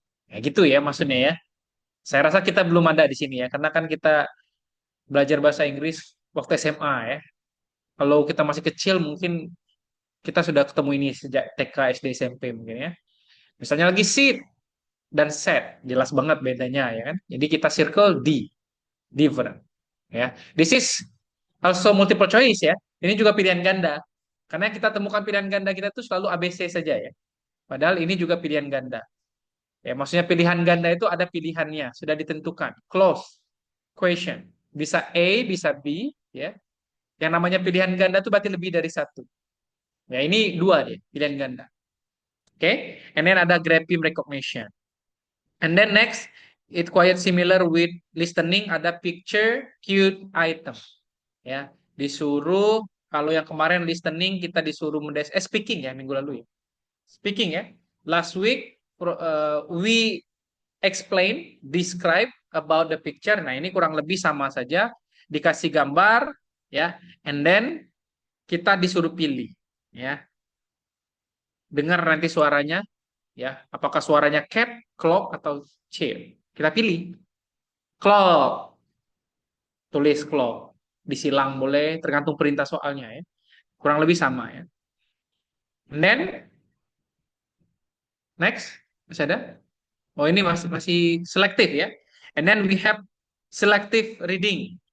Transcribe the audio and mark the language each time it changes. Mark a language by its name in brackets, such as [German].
[Indonesian] Ya gitu ya maksudnya ya. Saya rasa kita belum ada di sini ya, karena kan kita belajar bahasa Inggris waktu SMA ya. Kalau kita masih kecil mungkin kita sudah ketemu ini sejak TK, SD, SMP mungkin ya. Misalnya lagi sit dan set, jelas banget bedanya ya kan. [English] Jadi kita circle D, different. Ya, this is also multiple choice ya. [Indonesian] Ini juga pilihan ganda. Karena kita temukan pilihan ganda kita tuh selalu ABC saja ya. Padahal ini juga pilihan ganda. Ya, maksudnya pilihan ganda itu ada pilihannya, sudah ditentukan. Close question. Bisa A, bisa B, ya. Yang namanya pilihan ganda itu berarti lebih dari satu. Ya, ini dua deh, pilihan ganda. Oke, okay? [English] And then [Indonesian] ada grapheme recognition. [English] And then next, it quite similar with listening, [Indonesian] ada [English] picture, cute, item. [Indonesian] Ya, disuruh kalau yang kemarin listening kita disuruh speaking ya minggu lalu ya. Speaking ya. [English] Last week we explain, describe about the picture. [Indonesian] Nah, ini kurang lebih sama saja, dikasih gambar ya, [English] and then [Indonesian] kita disuruh pilih ya. Dengar nanti suaranya ya, apakah suaranya cat, clock atau chair. Kita pilih clock, tulis clock. Disilang boleh, tergantung perintah soalnya ya. Kurang lebih sama ya. [English] And then next, [Indonesian] masih ada? Oh ini masih masih selektif ya. [English] And then we have selective reading.